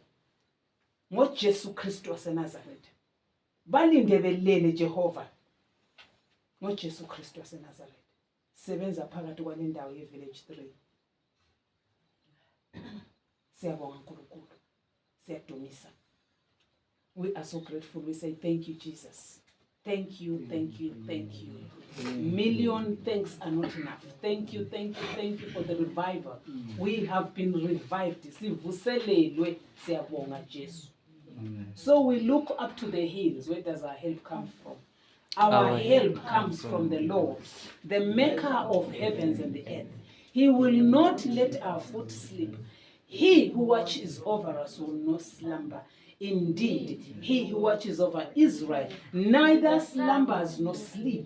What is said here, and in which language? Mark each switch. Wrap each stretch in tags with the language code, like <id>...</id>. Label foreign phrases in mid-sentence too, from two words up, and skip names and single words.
<zu>NgoJesu Kristu waseNazaretha. Balinde belele Jehova. NgoJesu Kristu waseNazaretha. Sebenza phakathi kwale ndawo ye-Village 3. Siyabonga uNkulunkulu. Siyadumisa.</zu> <en>We are so grateful. We say thank you, Jesus. Thank you, thank you, thank you. Million thanks are not enough. Thank you, thank you, thank you for the revival. We have been revived.</en> <zu>Sivuselelwe, siyabonga Jesu.</zu> <en>So we look up to the hills. Where does our help come from? Our help comes from the Lord, the maker of heavens and the earth. He will not let our foot slip. He who watches over us will not slumber. Indeed, he who watches over Israel neither slumbers nor sleep.</en>